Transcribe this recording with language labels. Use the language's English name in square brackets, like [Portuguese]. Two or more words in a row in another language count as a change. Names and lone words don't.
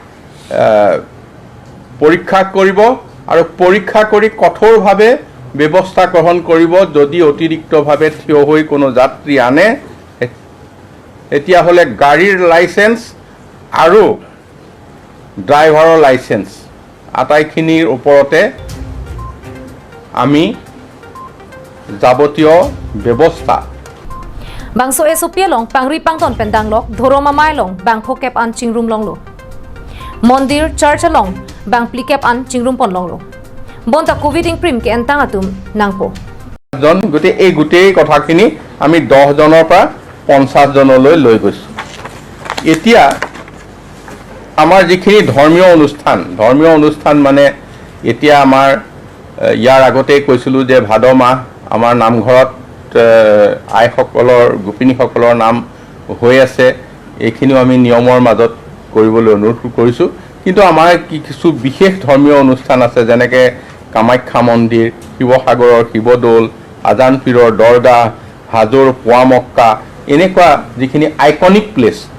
[Assamese] পৰীক্ষা কৰিব আৰু পৰীক্ষা কৰি কঠোৰভাৱে ব্যৱস্থা গ্ৰহণ কৰিব যদি অতিৰিক্তভাৱে থিয় হৈ কোনো যাত্ৰী আনে এতিয়া হলে গাড়ীৰ লাইসেন্স আৰু ড্ৰাইভাৰৰ লাইসেন্স আটাইখিনিৰ ওপৰতে আমি যাৱতীয় ব্যৱস্থা [Karbi] Bangso esopia long pangri pangton pendanglok dhoroma mailong bangpho kep an chingrum longlo Mondir church long bangpli kep an chingrum pon longlo Bonta covid prim ke entang atum nangpo [Assamese] জন গতে এই গুটেই কথাখিনি আমি 10 জনৰ পৰা 50 জনলৈ লৈ গৈছো এতিয়া আমাৰ যিখিনি ধৰ্মীয় অনুষ্ঠান মানে এতিয়া আমাৰ ইয়াৰ আগতে কৈছিলো যে ভাদ মাহ আমাৰ নামঘৰত আইসকলৰ গোপিনীসকলৰ নাম হৈ আছে এইখিনিও আমি নিয়মৰ মাজত কৰিবলৈ অনুৰোধ কৰিছো কিন্তু আমাৰ কিছু বিশেষ ধৰ্মীয় অনুষ্ঠান আছে যেনেকৈ কামাখ্যা মন্দিৰ শিৱসাগৰৰ শিৱদৌল আজান পীৰৰ দৰগাহ হাজোৰ পোৱামক্কা এনেকুৱা যিখিনি [English] iconic place